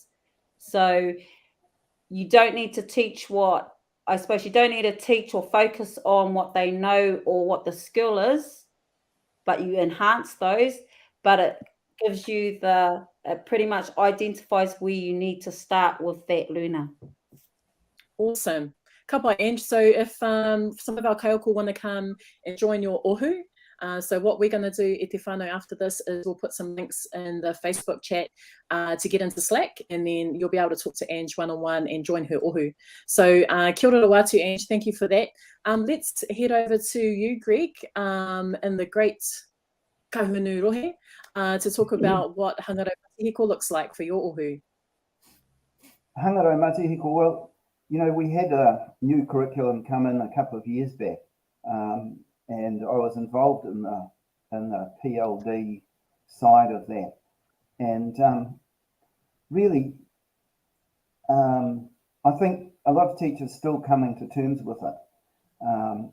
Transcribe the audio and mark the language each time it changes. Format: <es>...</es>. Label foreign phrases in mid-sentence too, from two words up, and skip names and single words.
<en>So you don't need to teach what, I suppose you don't need to teach or focus on what they know or what the skill is, but you enhance those. But it gives you it pretty much identifies where you need to start with that learner. Awesome.</en> <mi>Ka pai, Ange.</mi> <en>So if some of our kaiako want to come and join your ohu, so what we're going to do,</en> <mi>e te whānau,</mi> <en>after this is we'll put some links in the Facebook chat to get into Slack, and then you'll be able to talk to Ange one-on-one and join her ohu.</en> <mi>So kia ora watu,</mi> <en>Ange, thank you for that. Let's head over to you, Greg, in the great Kahunu Rohe, to talk about what</en> <mi>Hangarau Matihiko</mi> <en>looks like for your ohu.</en> <mi>Hangarau Matihiko,</mi> <en>well, you know, we had a new curriculum come in a couple of years back, and I was involved in the PLD side of that. And really, I think a lot of teachers still coming to terms with it.</en>